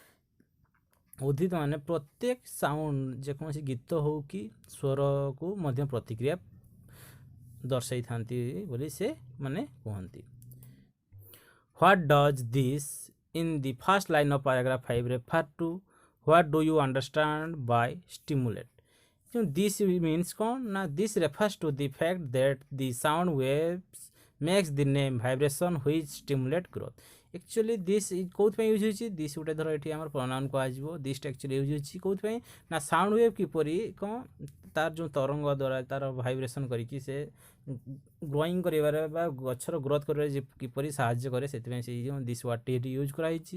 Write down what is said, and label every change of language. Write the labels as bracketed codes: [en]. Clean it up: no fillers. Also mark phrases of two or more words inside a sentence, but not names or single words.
[or] ଉଦ୍ଭିଦ ମାନେ ପ୍ରତ୍ୟେକ ସାଉଣ୍ଡ, ଯେକୌଣସି ଗୀତ ହେଉ କି ସ୍ୱରକୁ ମଧ୍ୟ ପ୍ରତିକ୍ରିୟା ଦର୍ଶାଇଥାନ୍ତି ବୋଲି ସେ ମାନେ କୁହନ୍ତି। [en] What does this in the first line of paragraph 5 refer to? What do you understand by stimulate? ଯେଉଁ this means [or] କ'ଣ ନା [en] this refers to the fact that the sound waves makes the name vibration which stimulate growth. Actually this [or] କୋଉଥିପାଇଁ ୟୁଜ୍ ହେଉଛି? ଦିସ୍ ଗୋଟେ ଧର ଏଠି ଆମର ପ୍ରନାଉନ୍ କୁହାଯିବ। [en] this actually [or] ୟୁଜ୍ ହେଉଛି କୋଉଥିପାଇଁ ନା [en] sound wave [or] କିପରି କ'ଣ ତାର ଯେଉଁ ତରଙ୍ଗ ଦ୍ୱାରା ତାର ଭାଇବ୍ରେସନ୍ କରିକି ସେ ଗ୍ରୋଇଂ କରିବାରେ ବା ଗଛର ଗ୍ରୋଥ୍ କରିବାରେ କିପରି ସାହାଯ୍ୟ କରେ, ସେଥିପାଇଁ ସେଇ ଯେଉଁ [en] this word [or] ଏଠି ୟୁଜ୍ କରାହେଇଛି।